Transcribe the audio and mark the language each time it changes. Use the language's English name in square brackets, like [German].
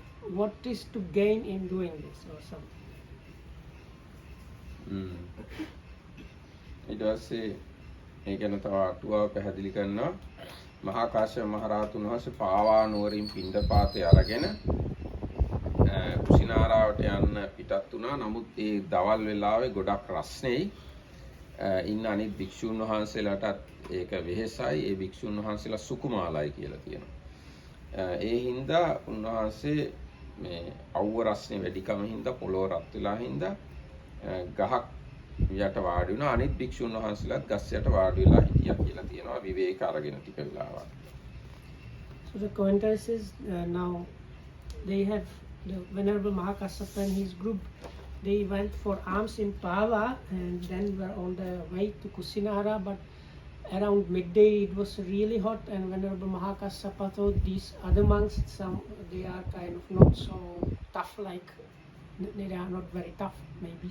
[English] What is to gain in doing this, or something? [Sinhala] ඊට පස්සේ මේ ගැන තව අටුවාව පැහැදිලි කරනවා. මහා කාශ්‍යප මහ රහතුන් වහන්සේ පාවා නුවරින් පිණ්ඩපාතේ අරගෙන කුසිනාරාවට යන්න පිටත් වුණා. නමුත් ඒ දවල් වෙලාවේ ගොඩක් රස්නෙයි. ඉන්න අනිත් භික්ෂුන් වහන්සේලාටත් ඒක වෙහෙසයි. ඒ භික්ෂුන් වහන්සේලා සුකුමාලයි කියලා කියනවා. ඒ හින්දා උන්වහන්සේ මේ අවුව රස්නේ වැඩිකම හින්දා පොළොව රත් වෙලා හින්දා ගහක් යට වාඩි වුණා. අනිත් භික්ෂුන් වහන්සේලාත් ගස් යට වාඩි වෙලා හිටියා කියලා තියෙනවා. විවේක අරගෙන ටික වෙලාවක්. [English] So the commentary says now they have the Venerable Maha Kassapa and his group, they went for alms in Pava and then were on the way to Kusinara, but around midday it was really hot, and Venerable Mahakassapa thought these other monks, they are kind of not so tough, like they are not very tough maybe.